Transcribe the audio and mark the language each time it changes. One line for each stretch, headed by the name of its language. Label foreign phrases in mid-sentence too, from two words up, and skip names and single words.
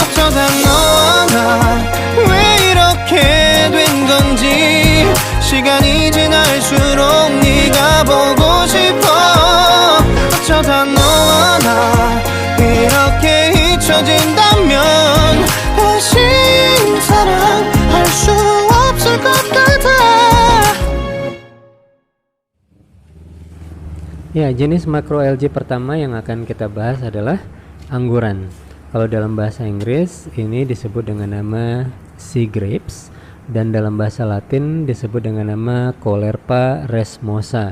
Korean: 어쩌다 너와 나 왜 이렇게 된 건지 시간이 지날수록 네가 보고 싶어. 어쩌다 너와 나 이렇게 잊혀진다면 다시 사랑할 수 없을 것 같아.
Indonesian: Ya, jenis makroalgae pertama yang akan kita bahas adalah angguran. Kalau dalam bahasa Inggris ini disebut dengan nama
English: sea grapes
Indonesian: dan dalam bahasa Latin disebut dengan nama Caulerpa resmosa.